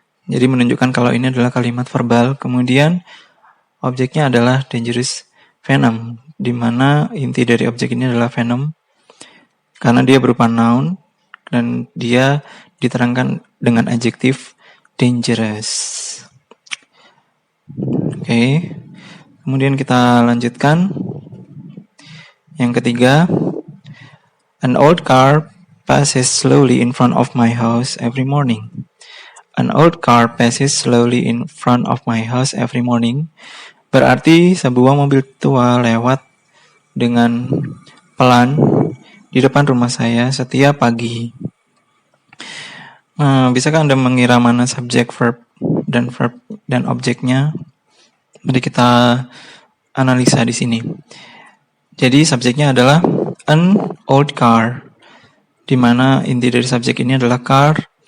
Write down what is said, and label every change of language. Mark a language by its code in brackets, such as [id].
[id] Jadi menunjukkan kalau ini adalah kalimat verbal. Kemudian objeknya adalah dangerous venom, di mana inti dari objek ini adalah venom karena dia berupa noun dan dia diterangkan dengan adjektif dangerous. Oke. Kemudian kita lanjutkan. [en] Yang ketiga, an old car passes slowly in front of my house every morning. An old car passes slowly in front of my house every morning. [id] Berarti sebuah mobil tua lewat dengan pelan di depan rumah saya setiap pagi. Bisakah Anda mengira mana subjek, verb, dan objeknya? Mari kita analisa di sini. Jadi subjeknya adalah an old car, di mana inti dari subjek ini adalah car.